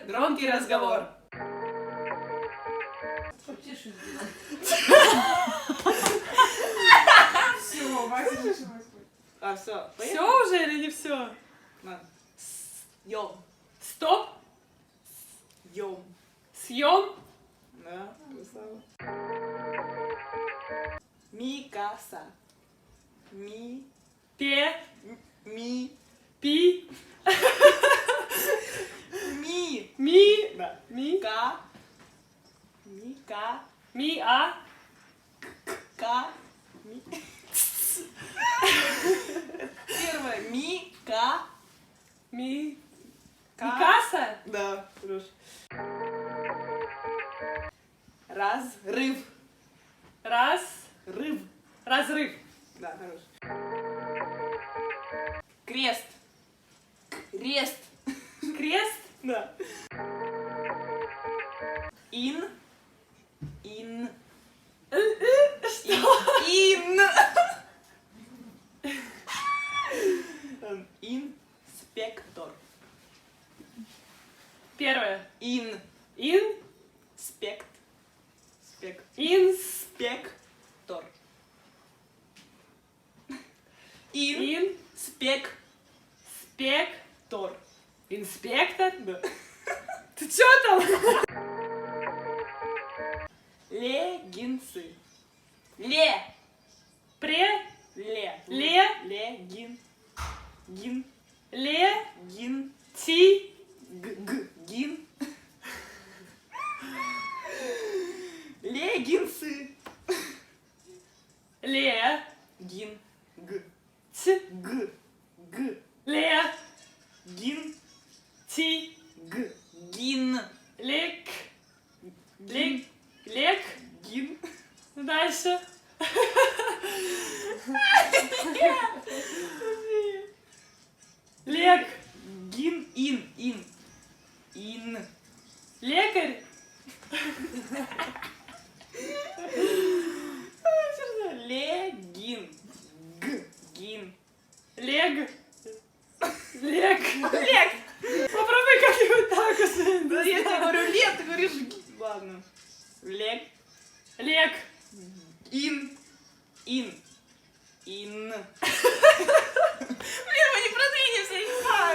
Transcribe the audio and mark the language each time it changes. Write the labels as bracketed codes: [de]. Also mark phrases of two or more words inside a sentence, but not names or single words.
[ru] Громкий разговор. Все, Все уже или не все? Йом. Стоп, Йом. съем, Да, красава. Микаса. Ми. пе, Ми. пи, Ми. ми, Да. ми, Ка. Мика. ми, а, Ка. Ми. Первое. Мика. ми, Ка. Микаса, Да, хорош. Разрыв. раз, Рыв. разрыв, Да, хорош. Крест. Крест. крест, Да. Ин. Ин. Ин. Инспектор. первое, Ин. ин, Спект. Спект. инс, Спектор. Ин. ин, Спектор. спектор, инспектор, Да. ты чё там? Легинсы. Ле. Пре, Ле. Ле. Легин. Гин. ле, Гин. ти, Гин. Легинсы. ле, Гин. ц, Г. ле, Гин. ти, Гин. лек, лек, лек, Гин. дальше. Лек, Гин. Ин. лекарь, Легин. Гин. лег, лек. Лег. Попробуй как-нибудь так уже. Да я тебе говорю лет, ты говоришь гин. Ладно. Лег. Лек, Ин. Блин, мы не продвинемся, я не знаю.